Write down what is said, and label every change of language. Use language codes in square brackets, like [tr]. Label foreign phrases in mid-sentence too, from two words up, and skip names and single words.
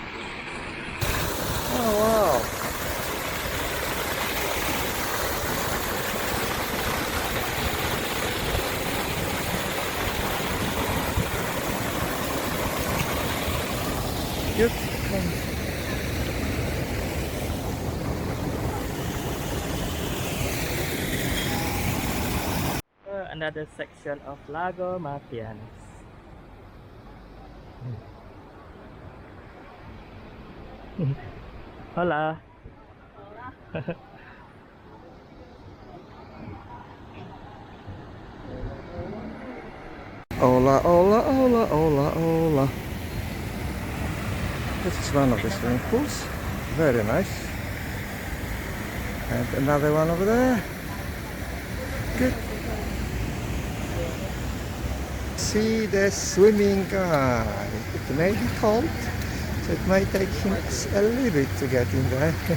[en] Oh wow. Good. Another section of Lago Martianez. Hola. [es] Hola, hola, hola, hola, hola. [en] This is one of the swimming pools. Very nice. And another one over there. Good. See the swimming guy. It may be cold, so it might take him a little bit to get in there.